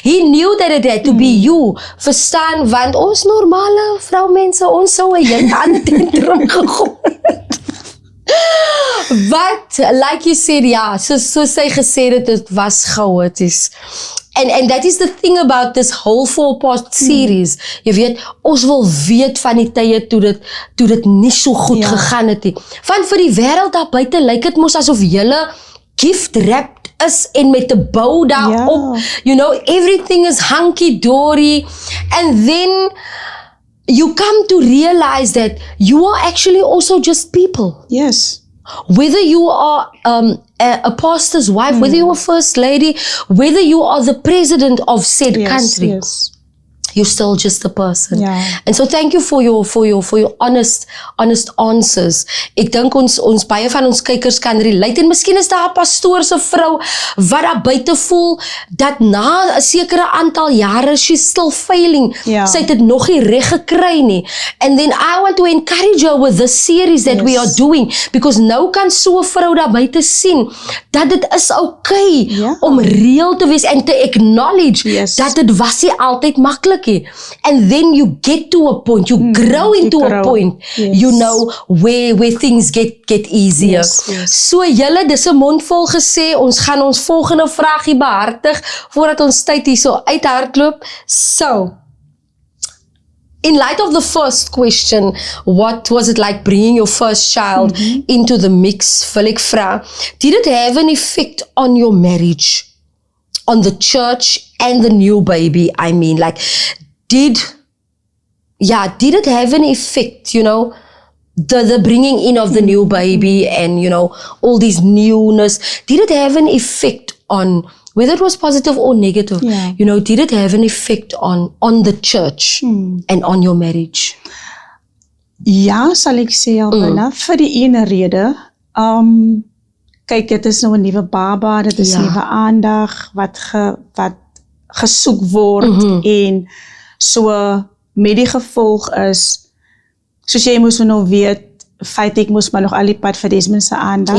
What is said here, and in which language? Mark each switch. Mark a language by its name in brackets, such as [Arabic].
[English] He knew that it had to be you, [Afrikaans] verstaan, want ons normale vroumense, ons sou 'n hele ander tentrum gegooi het. [English] But like you said, [Afrikaans] so sy gesê dit was chaoties. [English] And that is the thing about this whole 4-part series. [Afrikaans] Jy weet, ons wil weet van die tye toe dit nie so goed gegaan het nie. Want vir die wêreld daar buite lyk dit mos asof julle gift wrapped is en met 'n bou daarop. [English] Everything is hunky dory. And then you come to realize that you are actually also just people. Yes. Whether you are a pastor's wife, whether you are first lady, whether you are the president of said country, Yes. you're still just a person. Yeah. And so thank you for your honest answers. [Afrikaans] Ek dink ons baie van ons kykers kan relate, en miskien is daar 'n pastoor se vrou wat daar buite voel dat na 'n sekere aantal jare [English] she's still failing. [Afrikaans] Ja. Sy het dit nog nie reg gekry nie. [English] And then I want to encourage her with this series that we are doing, because [Afrikaans] nou kan so 'n vrou daar buite sien dat dit is okay om real te wees en te acknowledge dat dit was nie altyd maklik. [English] And then you get to a point, you grow into a point, where things get easier. Yes. [Afrikaans] So julle, dis 'n mondvol gesê, ons gaan ons volgende vraagie behartig, voordat ons tyd hierso uithardloop. [English] So, in light of the first question, what was it like bringing your first child into the mix, [Afrikaans] wil ek vra, [English] did it have an effect on your marriage? On the church and the new baby, I mean, like, did it have an effect, the bringing in of the new baby and, all these newness, did it have an effect on, whether it was positive or negative, did it have an effect on the church and on your marriage? [Afrikaans] Ja, sal ek sê, Alverna, vir die ene rede, kyk, dit is nou 'n nuwe baba, dit is nuwe aandag wat gesoek word, en so met die gevolg is, soos jy moes nou weet, feit ek moes maar nog al die pad vir Desmond se aandag.